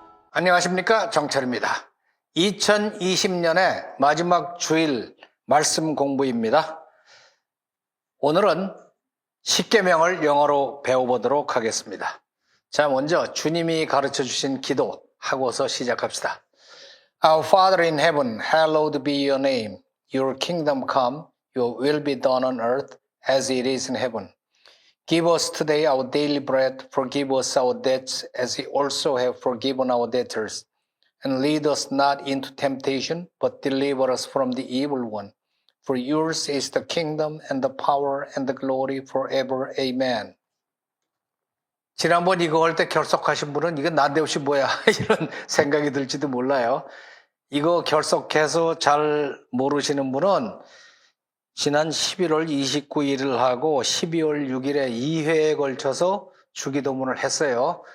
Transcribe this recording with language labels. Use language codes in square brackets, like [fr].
[ko] 안녕하십니까, 정철입니다. 2020년의 마지막 주일 말씀 공부입니다. 오늘은 십계명을 영어로 배워보도록 하겠습니다. 자, 먼저 주님이 가르쳐 주신 기도 하고서 시작합시다. [en] Our Father in heaven, hallowed be your name. Your kingdom come, your will be done on earth as it is in heaven. Give us today our daily bread. Forgive us our debts as we also have forgiven our debtors. And lead us not into temptation, but deliver us from the evil one. For yours is the kingdom and the power and the glory forever. Amen. [ko] 지난번 이거 할 때 결석하신 분은 이거 난데없이 뭐야 이런 생각이 들지도 몰라요. 이거 결석해서 잘 모르시는 분은 지난 11월 29일을 하고 12월 6일에 2회에 걸쳐서 주기도문을 했어요.